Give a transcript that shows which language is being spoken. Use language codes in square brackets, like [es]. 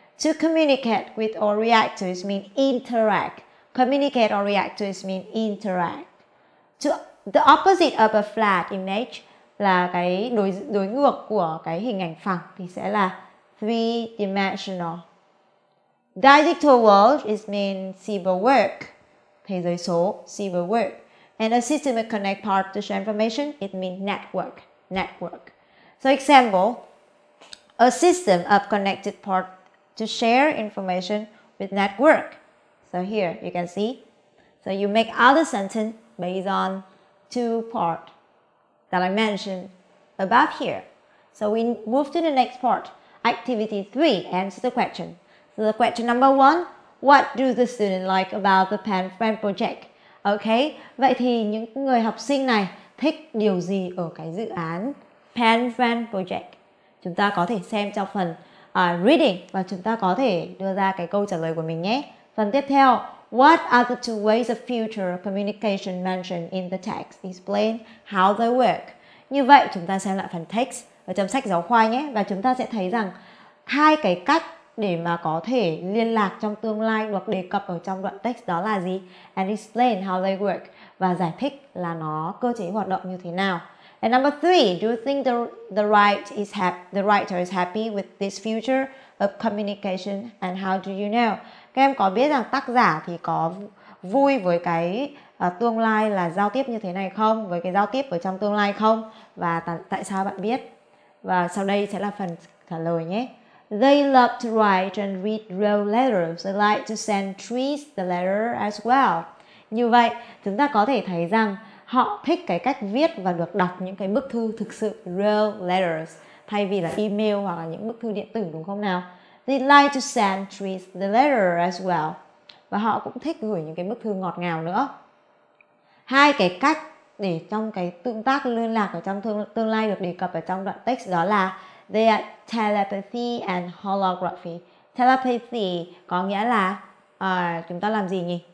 [en] To communicate with or react to is mean interact. Communicate or react to is mean interact. To the opposite of a flat image [vi] là cái đối ngược của cái hình ảnh phẳng thì sẽ là three-dimensional. [en] Digital world is mean cyberwork, [vi] thế giới số, [en] cyberwork. And a system that connect parts to share information, it means network. So example, a system of connected parts to share information with network. So here you can see. So you make other sentence based on two parts that I mentioned above here. So we move to the next part. Activity 3, answer the question. So the question number 1, what do the students like about the pen friend project? [vi] Okay, vậy thì những người học sinh này thích điều gì ở cái dự án pen friend project? Chúng ta có thể xem trong phần reading và chúng ta có thể đưa ra cái câu trả lời của mình nhé. Phần tiếp theo, [en] what are the two ways of future communication mentioned in the text? Explain how they work. [vi] Như vậy chúng ta xem lại phần text ở trong sách giáo khoa nhé. Và chúng ta sẽ thấy rằng hai cái cách để mà có thể liên lạc trong tương lai được đề cập ở trong đoạn text đó là gì? [en] And explain how they work. [vi] Và giải thích là nó cơ chế hoạt động như thế nào. [en] And number 3, do you think the writer is happy with this future of communication and how do you know? [vi] Các em có biết rằng tác giả thì có vui với cái tương lai là giao tiếp như thế này không? Với cái giao tiếp ở trong tương lai không? Và tại sao bạn biết? Và sau đây sẽ là phần trả lời nhé. [en] They love to write and read row letters. They like to send trees the letter as well. [vi] Như vậy, chúng ta có thể thấy rằng họ thích cái cách viết và được đọc những cái bức thư thực sự [en] real letters [vi] thay vì là email hoặc là những bức thư điện tử, đúng không nào? [en] They like to send trees the letter as well. [vi] Và họ cũng thích gửi những cái bức thư ngọt ngào nữa. Hai cái cách để trong cái tương tác liên lạc ở trong tương lai được đề cập ở trong đoạn text đó là [en] they are telepathy and holography. [vi] Telepathy có nghĩa là chúng ta làm gì nhỉ?